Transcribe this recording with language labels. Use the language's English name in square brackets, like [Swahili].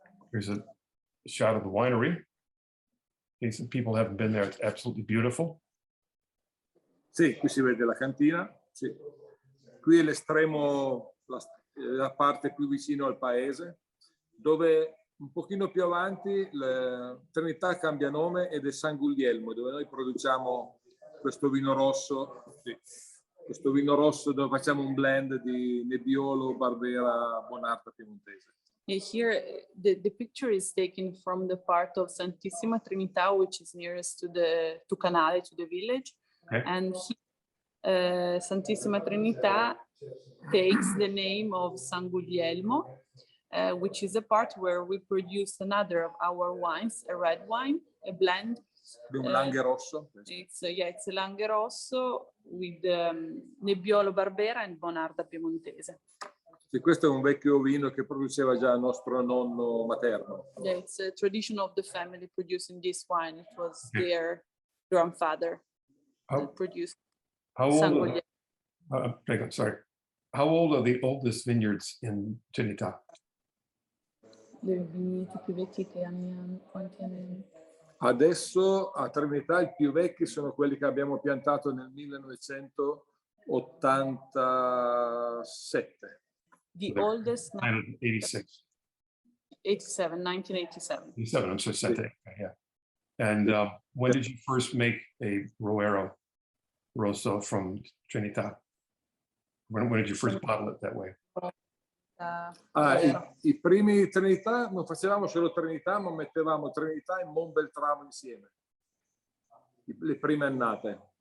[English] Here's a shot of the winery. In case people haven't been there, it's absolutely beautiful. [Italian] Sì, qui si vede la cantina. Sì. Qui è l'estremo, la parte più vicino al paese, dove un pochino più avanti la Trinità cambia nome ed è San Guglielmo, dove noi produciamo questo vino rosso. Sì. Questo vino rosso dove facciamo un blend di Nebbiolo, Barbera, Bonarda, Piemontese. [English] Here, the picture is taken from the part of Santissima Trinità, which is nearest to Canale, to the village. Okay. And Santissima Trinità takes the name of San Guglielmo, which is a part where we produce another of our wines, a red wine, a blend. [Italian] Un Langhe Rosso. [English] It's a Langhe Rosso with Nebbiolo Barbera and Bonarda Piemontese. [Italian] Sì, questo è un vecchio vino che produceva già il nostro nonno materno. [English] Yeah, it's a tradition of the family producing this wine. It was their grandfather that produced San Guglielmo. Sorry. How old are the oldest vineyards in Trinità? [Italian] Le vigneti più vecchi che hanno quanti anni? Adesso a Trinità i più vecchi sono quelli che abbiamo piantato nel 1987. [English] The oldest, 1986. 1987. 87, I'm so sorry. Yeah. And when did you first make a Roero Rosso from Trinità? When did you first bottle it that way? [Italian] I primi Trinità non facevamo solo Trinità, ma mettevamo Trinità e Montbeltramo insieme. Le prime annate.